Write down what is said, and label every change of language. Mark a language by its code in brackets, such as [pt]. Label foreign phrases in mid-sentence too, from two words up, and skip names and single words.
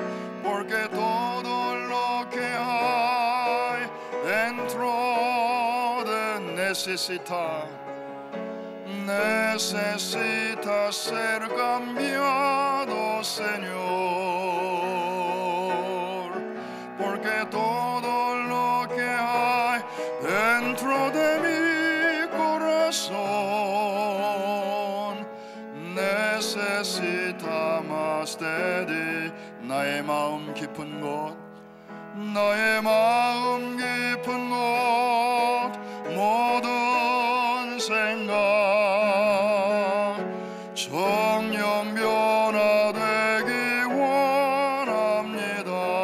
[es] todo lo que hay dentro necesita ser cambiado, Señor, porque todo lo que hay dentro de mi corazón necesita más de ti. [ko] 나의 마음 깊은 곳, 나의 마음 깊은 곳, 모든 생각 정령 변화되기 원합니다.